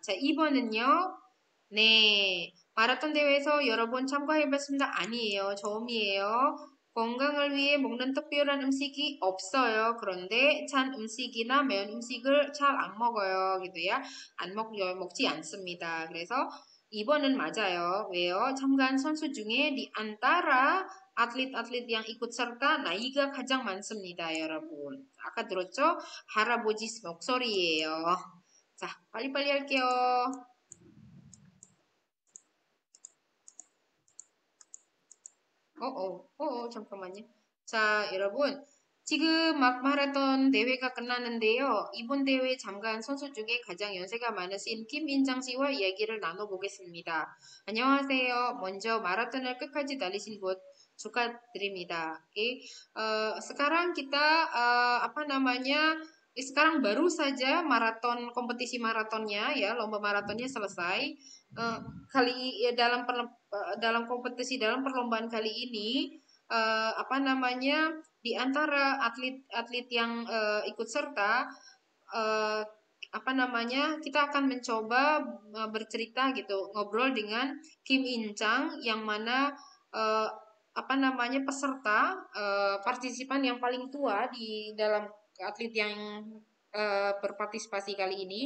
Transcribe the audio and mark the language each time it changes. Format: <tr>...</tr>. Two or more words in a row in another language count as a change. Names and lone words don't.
<ko>자, 2번은요, 네, 마라톤 대회에서 여러 번 참가해봤습니다. 아니에요. 처음이에요. 건강을 위해 먹는 특별한 음식이 없어요. 그런데 찬 음식이나 매운 음식을 잘 안 먹어요. 그도야 먹지 않습니다. 그래서 2번은 맞아요. 왜요? 참가한 선수 중에</ko> <id>di antara atlet-atlet yang ikut serta</id> <ko>나이가 가장 많습니다. 여러분. 아까 들었죠? 할아버지 목소리예요. 자, 빨리빨리 할게요. 잠깐만요. 자, 여러분. 지금 막 마라톤 대회가 끝났는데요. 이번 대회에 참가한 선수 중에 가장 연세가 많으신 김인장 씨와 이야기를 나눠보겠습니다. 안녕하세요. 먼저 마라톤을 끝까지 달리신 것 축하드립니다.</ko> <id>Oke. Sekarang kita sekarang baru saja maraton kompetisi maratonnya ya, lomba maratonnya selesai. Dalam kompetisi dalam perlombaan kali ini di antara atlet-atlet yang ikut serta kita akan mencoba bercerita gitu, ngobrol dengan Kim In Chang yang mana peserta partisipan yang paling tua di dalam atlet yang berpartisipasi kali ini.</id>